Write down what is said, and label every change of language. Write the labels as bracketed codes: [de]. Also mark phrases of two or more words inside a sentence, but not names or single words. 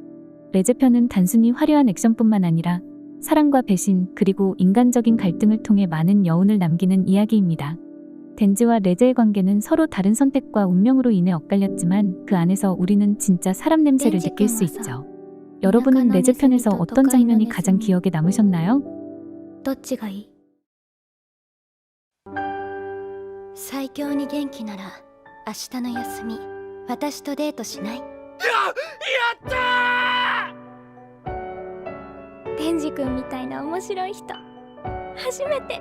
[ko] 레제 편은 단순히 화려한 액션뿐만 아니라 사랑과 배신 그리고 인간적인 갈등을 통해 많은 여운을 남기는 이야기입니다. 덴지와 레제의 관계는 서로 다른 선택과 운명으로 인해 엇갈렸지만 그 안에서 우리는 진짜 사람 냄새를 느낄 수 있죠. 여러분은 레제 편에서 어떤 장면이 가장 기억에 남으셨나요? [ja] どっちがいい？最強に元気なら明日の休み私とデートしない？やったー！デンジ君みたいな面白い人初めて。